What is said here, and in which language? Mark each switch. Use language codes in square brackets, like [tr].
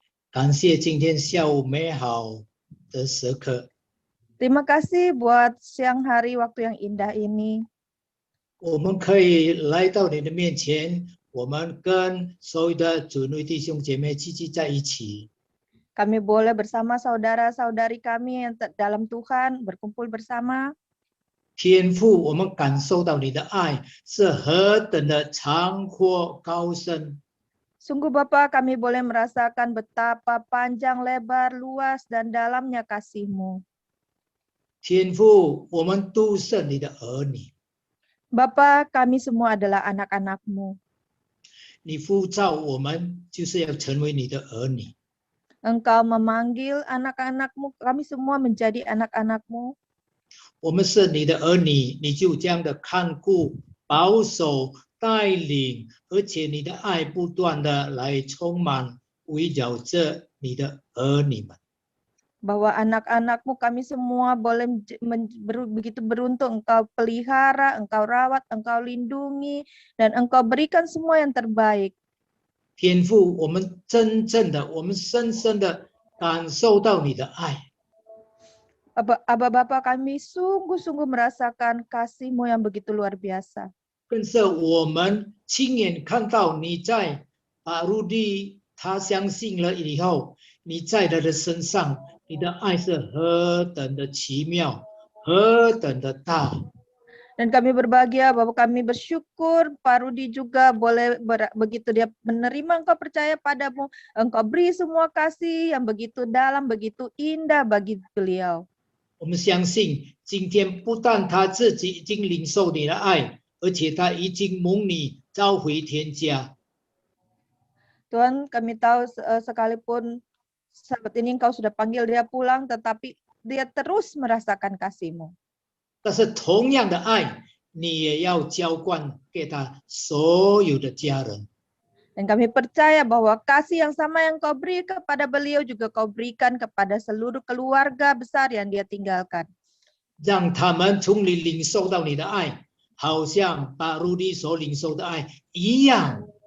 [zh] 感谢今天下午美好的时刻， [id] Terima kasih buat siang hari waktu yang indah ini. [zh] 我们可以来到你的面前，我们跟所有的主内弟兄姐妹聚集在一起。 [id] Kami boleh bersama saudara-saudari kami yang dalam Tuhan berkumpul bersama. [zh] 天父，我们感受到你的爱是何等的长阔高深。 [id] Sungguh Bapa, kami boleh merasakan betapa panjang, lebar, luas, dan dalamnya kasih-Mu. [zh] 天父，我们都是你的儿女， [id] Bapa, kami semua adalah anak-anak-Mu. [zh] 你呼召我们就是要成为你的儿女。 [id] Engkau memanggil anak-anak-Mu, kami semua menjadi anak-anak-Mu. [zh] 我们是你的儿女，你就这样的看顾、保守、带领，而且你的爱不断的来充满，围绕着你的儿女们。 [id] bahwa anak-anakmu kami semua boleh begitu beruntung Engkau pelihara, Engkau rawat, Engkau lindungi, dan Engkau berikan semua yang terbaik. [zh] 天父，我们真正的，我们深深的感受到你的爱。 [id] Abba Bapa, kami sungguh-sungguh merasakan kasih-Mu yang begitu luar biasa. [zh] 更是我们亲眼看到你在把陆地他相信了以后，你在他的身上，你的爱是何等的奇妙，何等的大。 [id] Dan kami berbahagia bahwa kami bersyukur Pak Rudi juga boleh begitu dia menerima Engkau, percaya padamu, Engkau beri semua kasih yang begitu dalam, begitu indah bagi beliau. [zh] 我们相信，今天不但他自己已经领受你的爱，而且他已经蒙你召回天家。 [id] Tuhan, kami tahu sekalipun saat ini Engkau sudah panggil dia pulang, tetapi dia terus merasakan kasih-Mu. [zh] 但是同样的爱，你也要浇灌给他所有的家人。 [id] Dan kami percaya bahwa kasih yang sama yang Kau beri kepada beliau juga Kau berikan kepada seluruh keluarga besar yang dia tinggalkan. [zh] 让他们从你领受到你的爱，好像把路地所领受的爱一样。